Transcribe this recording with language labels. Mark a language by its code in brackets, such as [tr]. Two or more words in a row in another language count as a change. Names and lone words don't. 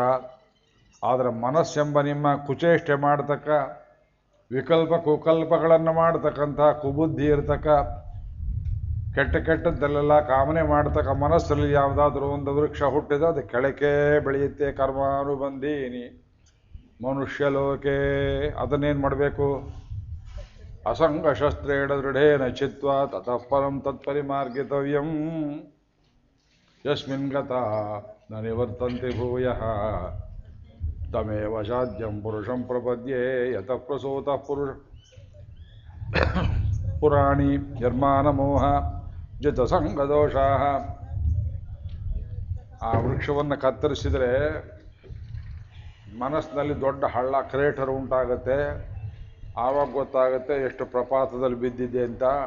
[kn] ಆದರೆ ಮನಸ್ಸೆಂಬ ನಿಮ್ಮ ಕುಚೇಷ್ಟೆ ಮಾಡತಕ್ಕ, ವಿಕಲ್ಪ ಕುಕಲ್ಪಗಳನ್ನು ಮಾಡತಕ್ಕಂಥ, ಕುಬುದ್ಧಿ ಇರತಕ್ಕ, ಕೆಟ್ಟದ್ದಲ್ಲೆಲ್ಲ ಕಾಮನೆ ಮಾಡತಕ್ಕ ಮನಸ್ಸಲ್ಲಿ ಯಾವುದಾದ್ರೂ ಒಂದು ವೃಕ್ಷ ಹುಟ್ಟಿದ ಅದು ಕೆಳಕ್ಕೆ ಬೆಳೆಯುತ್ತೆ. [sa] ಕರ್ಮಾನುಬಂಧೀನಿ ಮನುಷ್ಯಲೋಕೆ. [kn] ಅದನ್ನೇನು ಮಾಡಬೇಕು? [sa] ಅಸಂಗ ಶಸ್ತ್ರೇಣ ದೃಢೇನ ಚಿತ್ವಾ ತತಃ ಪರಂ ತತ್ಪರಿಮಾರ್ಗಿತವ್ಯಂ ಯಸ್ಮಿನ್ ಗತಾ ನ ನಿವರ್ತಂತೆ ಭೂಯಃ ತಮೇವ ಸಾಧ್ಯಂ ಪುರುಷಂ ಪ್ರಪದ್ಯೆ ಯತಃ ಪ್ರಸೂತಃ ಪುರಾಣಿ ನಿರ್ಮಾಣಮೋಹ ಜಿತಸಂಗದೋಷಾಃ. [kn] ಆ ವೃಕ್ಷವನ್ನು ಕತ್ತರಿಸಿದರೆ ಮನಸ್ಸಿನಲ್ಲಿ ದೊಡ್ಡ ಹಳ್ಳ, ಕ್ರೇಟರ್ ಉಂಟಾಗುತ್ತೆ. ಆವಾಗ ಗೊತ್ತಾಗುತ್ತೆ ಎಷ್ಟು ಪ್ರಪಾತದಲ್ಲಿ ಬಿದ್ದಿದೆ ಅಂತ.